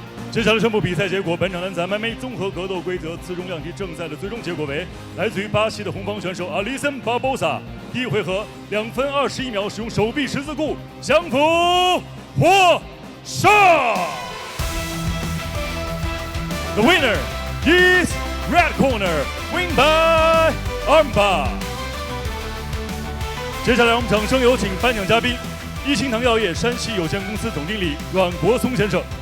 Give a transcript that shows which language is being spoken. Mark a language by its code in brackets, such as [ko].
[zh] 接下来宣布比赛结果，本场男子 MMA 综合格斗规则次中量级正赛的最终结果为：来自于巴西的红方选手 Alisson Barbosa， 第一回合2分21秒使用手臂十字固降服获胜。 [en] The winner is red corner, win by armbar。 [zh] 接下来我们掌声有请颁奖嘉宾，一清堂药业山西有限公司总经理阮国松先生。